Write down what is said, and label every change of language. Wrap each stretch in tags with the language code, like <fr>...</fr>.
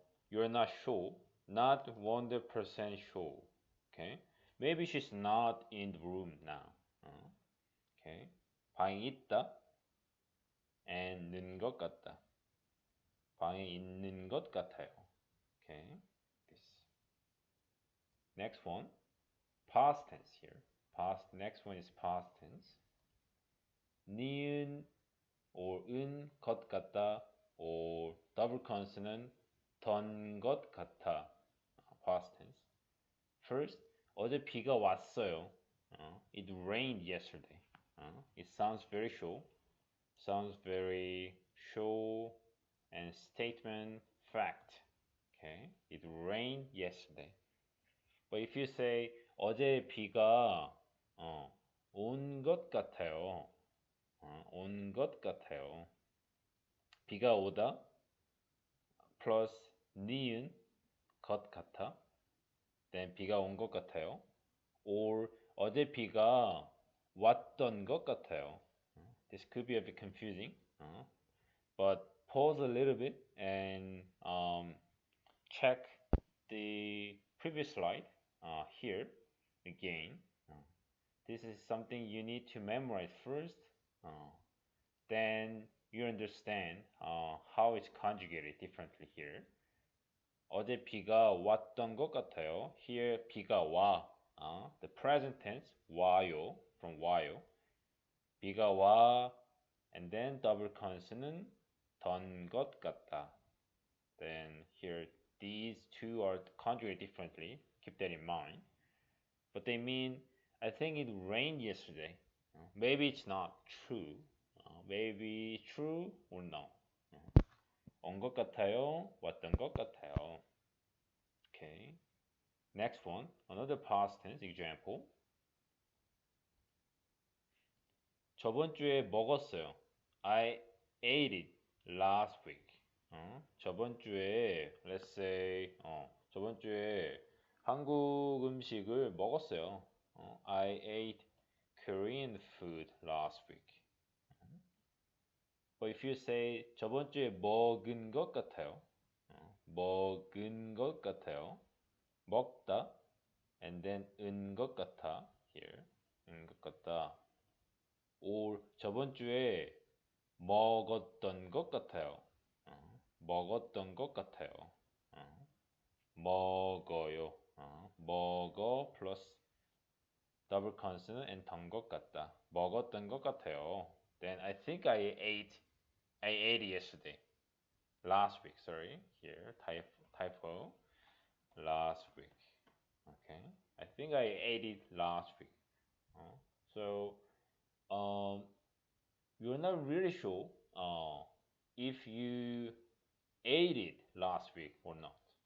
<en>You're not sure, not 100% sure. Okay, maybe she's not in the room now.</en> <ko>Okay, 방에 있다 and 있는 것 같다. 방에 있는 것 같아요.</ko> <en>Okay, this. Next one, past tense here. Next one is past tense.</en> <ko>니은 or 은 것 같다 or double consonant 던 것 같아.</ko> <en>Past tense.</en> <ko>First, 어제 비가 왔어요.</ko> <en>It rained yesterday. It sounds very sure. Sounds very sure and statement fact. Okay, it rained yesterday. But if you say</en> <ko>어제 비가 온 것 같아요. 온 것 같아요. 비가 오다 plus 니은 것 같아. Then 비가 온 것 같아요. Or 어제 비가 왔던 것 같아요.</ko> <en>This could be a bit confusing, but pause a little bit and check the previous slide here again. This is something you need to memorize first. Then you understand how it's conjugated differently here.</en> <ko>어제 비가 왔던 것 같아요. Here 비가 와.</ko> <en>The present tense 와요 from 와요.</en> <ko>비가 와</ko> <en>and then double consonant</en> <ko>던 것 같다.</ko> <en>Then here these two are conjugated differently. Keep that in mind. But they mean I think it rained yesterday. Maybe it's not true. Maybe true or no.</en> <ko>온 것 같아요. 왔던 것 같아요. Okay.</ko> <en>Next one, another past tense example.</en> <ko>저번 주에 먹었어요.</ko> <en>I ate it last week.</en> <ko>저번 주에,</ko> <en>let's say,</en> <ko>저번 주에 한국 음식을 먹었어요.</ko> <en>I ate Korean food last week. But if you say</en> <ko>저번 주에 먹은 것 같아요. 먹은 것 같아요. 먹다</ko> <en>and then</en> <ko>은 것 같아 here. 은 것 같다. or 저번 주에 먹었던 것 같아요. 먹었던 것 같아요. 먹어요. 먹어 플러스 double consonant and 던 것 같다. 먹었던 것 같아요.</ko> <en>Then I think I ate yesterday. Last week, sorry. Here, typo. Last week. Okay. I think I ate it last week. So, you're not really sure if you ate it last week or not.</en>